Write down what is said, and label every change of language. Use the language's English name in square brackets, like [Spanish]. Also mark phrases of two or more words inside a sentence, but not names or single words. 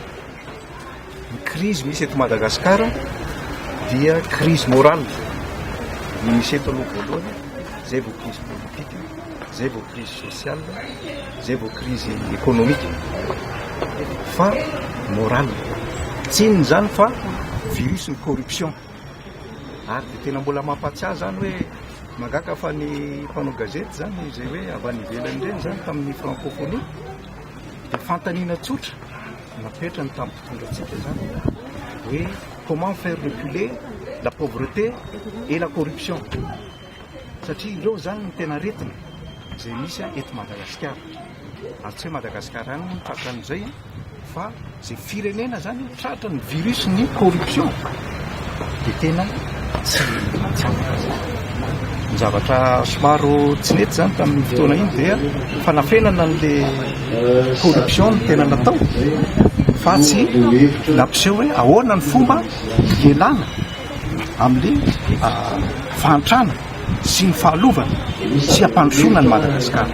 [Malagasy] Ny crise misy eto Madagasikara dia [French] crise morale [Malagasy] ny misy eto aloha voalohany, zay vao [French] crise politique, [Malagasy] zay vao [French] crise sociale, [Malagasy] zay vao [French] crise économique, [Malagasy] fa morale tsinony zany fa virus ny corruption. Ary dia tena mbola mampatsiahy zany hoe magaka fa ny mpanao gazety zany zay hoe avy any ivelany ireny zany tamin'ny francophonie dia fantaniana tsotra napetrany tamin'ny mpitondrantsika zany hoe [French] comment faire reculer la pauvreté et la corruption, [Malagasy] satria ireo zany ny tena retina zay misy eto Madagasikara. Ary tsy hoe Madagasikara any no tratran'izay fa zay firenena zany tratra ny virus ny corruption dia tena tsy ny zavatra somaro tsy nety zany tamin'ny fotoana iny dia fanafenana n'le corruption no tena natao fa tsy nampiseho hoe ahoana ny fomba hielana amin'le fahantrana sy ny fahalovana sy ampandrosoana ny Madagasikara.